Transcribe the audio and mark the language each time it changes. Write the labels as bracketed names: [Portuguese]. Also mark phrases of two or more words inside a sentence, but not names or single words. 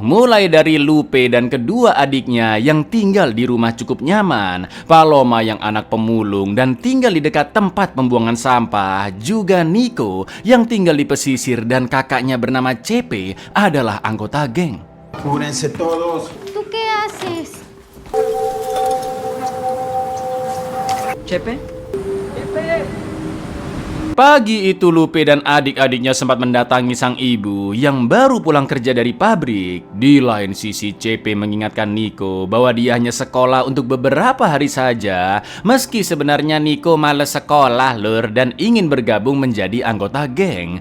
[Indonesian] Mulai dari Lupe dan kedua adiknya yang tinggal di rumah cukup nyaman, Paloma yang anak pemulung dan tinggal di dekat tempat pembuangan sampah, juga Nico yang tinggal di pesisir dan kakaknya bernama CP adalah anggota geng. [Spanish] Cúbrense todos. ¿Tú qué haces? Chepe. [Indonesian] Pagi itu Lupe dan adik-adiknya sempat mendatangi sang ibu yang baru pulang kerja dari pabrik. Di lain sisi CP mengingatkan Nico bahwa dia hanya sekolah untuk beberapa hari saja. Meski sebenarnya Nico males sekolah, Lur, dan ingin bergabung menjadi anggota geng.